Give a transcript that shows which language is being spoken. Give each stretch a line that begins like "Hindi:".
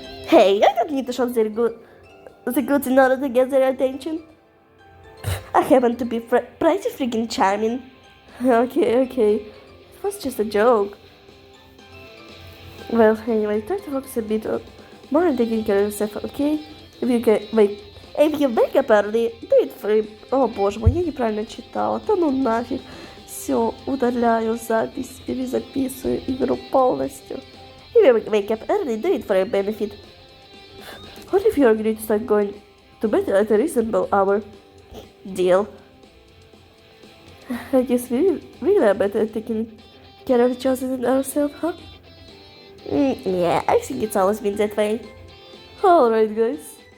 English: Hey, I don't need to show the goods in order to get their attention. I happen to be pretty freaking charming. Okay. It was just a joke. Well, anyway, try to focus a bit more on taking care of yourself, okay? If you wake up early, do it for...
Russian: О, боже мой, я неправильно читала. Да ну нафиг. Все, удаляю запись, перезаписываю игру полностью.
English: If you wake up early, do it for your benefit. What if you agree to start going to bed at a reasonable hour? Deal. I guess we really are better at taking care of each other than ourselves, huh? Yeah, I think it's always been that way. Alright, guys.